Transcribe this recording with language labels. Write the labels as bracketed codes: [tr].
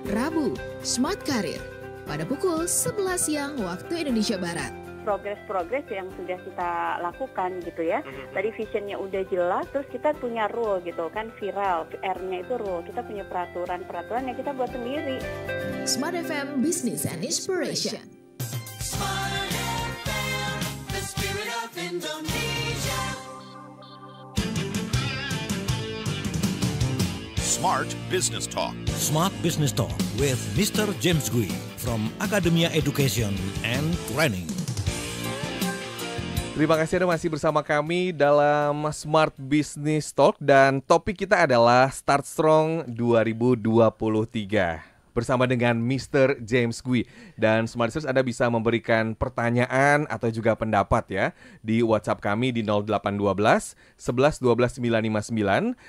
[id] Rabu, Smart Career. Pada pukul 11 siang waktu Indonesia Barat. Progres yang sudah kita lakukan gitu ya. Tadi visionnya udah jelas, terus kita punya rule gitu kan, viral, R-nya itu rule. Kita punya peraturan yang kita buat sendiri. [en] Smart FM Business and Inspiration. Smart FM, the spirit of Indonesia. Smart Business Talk. Smart Business Talk with Mr. James Gui from Academia Education and Training. [id] Terima kasih Anda masih bersama kami dalam Smart Business Talk dan topik kita adalah Start Strong 2023 bersama dengan Mr. James Gui. Dan Smart Listeners, Anda bisa memberikan pertanyaan atau juga pendapat ya di WhatsApp kami di 0812 11 12 959.